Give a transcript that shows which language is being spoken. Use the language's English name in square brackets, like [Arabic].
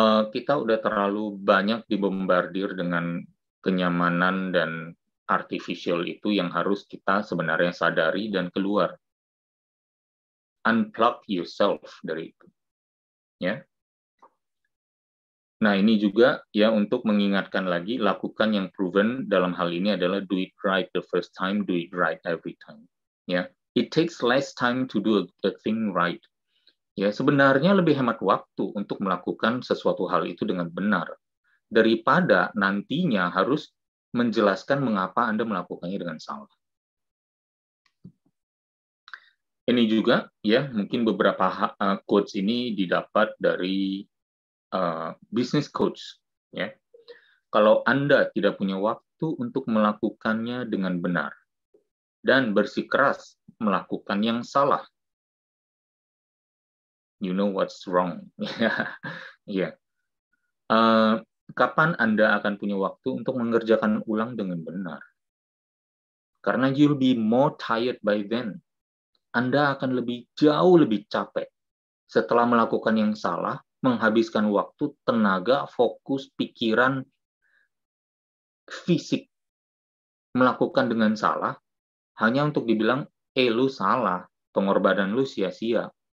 [Indonesian] Kita udah terlalu banyak dibombardir dengan kenyamanan dan artificial itu yang harus kita sebenarnya sadari dan keluar. [English] Unplug yourself [Indonesian] dari itu. Ya. Nah, ini juga ya untuk mengingatkan lagi, lakukan yang proven dalam hal ini adalah [English] do it right the first time, do it right every time. Ya, it takes less time to do a thing right. [Indonesian] Ya, sebenarnya lebih hemat waktu untuk melakukan sesuatu hal itu dengan benar daripada nantinya harus menjelaskan mengapa Anda melakukannya dengan salah. Ini juga ya, mungkin beberapa quotes ini didapat dari business coach, ya. kalau Anda tidak punya waktu untuk melakukannya dengan benar dan bersikeras melakukan yang salah. [English] You know what's wrong. Yeah. [Indonesian] Kapan Anda akan punya waktu untuk mengerjakan ulang dengan benar? Karena [English] you'll be more tired by then. [Indonesian] Anda akan jauh lebih capek setelah melakukan yang salah, menghabiskan waktu, tenaga, fokus, pikiran, fisik melakukan dengan salah, hanya untuk dibilang, lu salah, pengorbanan lu sia-sia.